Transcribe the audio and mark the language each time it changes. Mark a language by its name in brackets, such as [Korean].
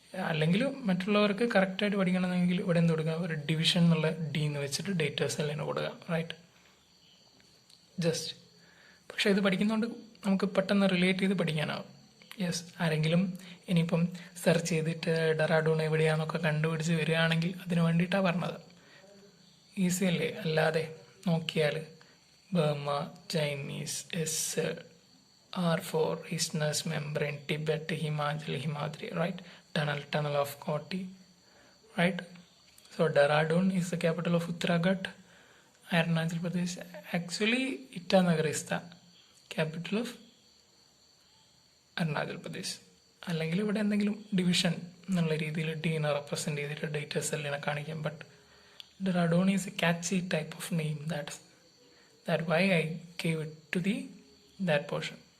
[Malayalam] അല്ലെങ്കിൽ മറ്റുള്ളവർക്ക് കറക്റ്റായിട്ട് പഠിക്കണമെങ്കിൽ ഇവിടെ എന്ത് കൊടുക്കുക, ഒരു ഡിവിഷൻ എന്നുള്ള ഡി എന്ന് വെച്ചിട്ട് ഡേറ്റേഴ്സ് സെല്ലിന് കൊടുക്കുക. Right, just. പക്ഷേ ഇത് പഠിക്കുന്നതുകൊണ്ട് നമുക്ക് പെട്ടെന്ന് റിലേറ്റ് ചെയ്ത് പഠിക്കാനാവും. യെസ്, ആരെങ്കിലും ഇനിയിപ്പം സെർച്ച് ചെയ്തിട്ട് ഡെറാഡൂൺ എവിടെയാണെന്നൊക്കെ കണ്ടുപിടിച്ച് വരികയാണെങ്കിൽ അതിന് വേണ്ടിയിട്ടാണ് പറഞ്ഞത്. ഈസി അല്ലേ? അല്ലാതെ നോക്കിയാൽ [English] Burma, Chinese, S R for isthmus membrane, Tibet, Himadri, right? Tunnel of Corti, right? So Dehradun is the capital of Uttarakhand, Arunachal Pradesh. Actually, Itanagar is the capital of Arunachal Pradesh. [Malayalam] അല്ലെങ്കിൽ ഇവിടെ എന്തെങ്കിലും division എന്നുള്ള രീതിയിൽ ഡീനെ represent ചെയ്തിട്ട് data സെല്ലിനെ കാണിക്കാം. [English] But Dehradun is a catchy type of name. That's why I gave it to that portion.